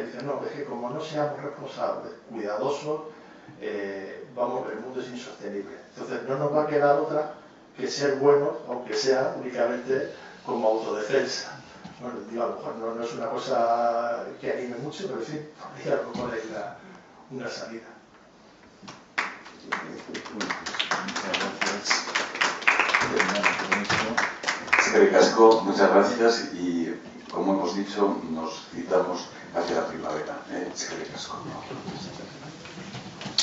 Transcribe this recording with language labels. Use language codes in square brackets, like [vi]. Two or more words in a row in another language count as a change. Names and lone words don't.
[es] Dicen, no, es que como no seamos responsables, cuidadosos, el mundo es insostenible. Entonces no nos va a quedar otra que ser buenos, aunque sea únicamente como autodefensa. Bueno, digo, a lo mejor no es una cosa que anime mucho, pero sí, a lo mejor hay una salida. [eu] Eskerrik asko, [es] muchas gracias y, como hemos dicho, nos citamos hacia la primavera. [eu] Eskerrik asko.